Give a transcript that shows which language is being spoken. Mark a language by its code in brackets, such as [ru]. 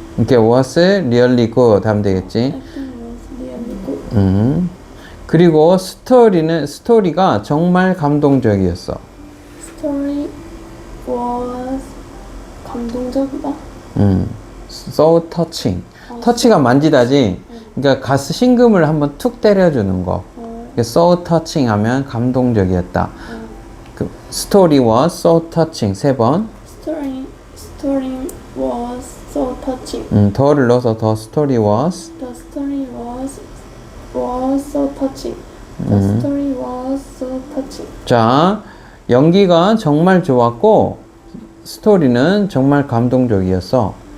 [ko] 이렇게 [en] was really good [ko] 하면 되겠지. [en] Acting was really good. [ko] 그리고 스토리가 정말 감동적이었어. [en] Story was [ko] 감동적이다. [en] So touching. [ko] 터치가 만지다지. 그러니까 가스 심금을 한번 툭 때려주는 거. [en] So touching [ko] 하면 감동적이었다. [en] 그 story was so touching [ko] 3번. [en] Story was so touching. [ko] 더를 넣어서 [en] the story was. The story was so touching. The story was so touching. [ko] 자, 연기가 정말 좋았고 스토리는 정말 감동적이었어.